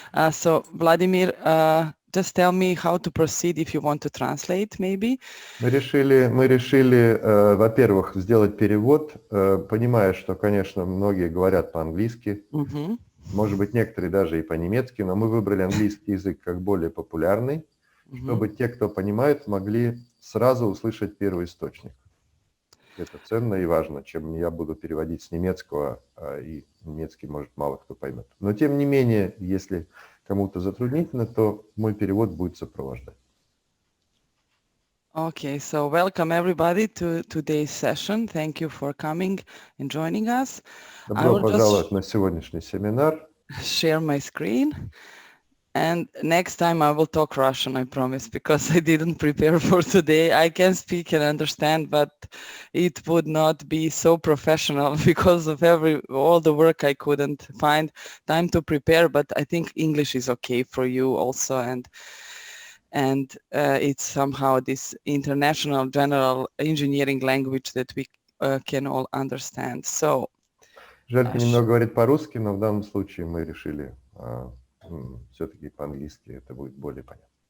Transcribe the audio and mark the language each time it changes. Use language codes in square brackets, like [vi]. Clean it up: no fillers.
[en] So, Vladimir, just tell me how to proceed if you want to translate, maybe. [ru] Мы решили, во-первых, сделать перевод, понимая, что, конечно, многие говорят по-английски, может быть, некоторые даже и по-немецки, но мы выбрали английский язык как более популярный, чтобы те, кто понимает, могли сразу услышать первый источник. Это ценно и важно, чем я буду переводить с немецкого, и немецкий, может, мало кто поймет. Но, тем не менее, если кому-то затруднительно, то мой перевод будет сопровождать. [en] Okay, so welcome everybody to today's session. Thank you for coming and joining us. [ru] Добро пожаловать на сегодняшний семинар. [en] Share my screen. And next time I will talk Russian, I promise, because I didn't prepare for today. I can speak and understand, but it would not be so professional because of all the work. I couldn't find time to prepare, but I think English is okay for you also. And it's somehow this international general engineering language that we can all understand. So, [ru] Желька немного говорит по-русски, но в данном случае мы решили все-таки по-английски, это будет более понятно.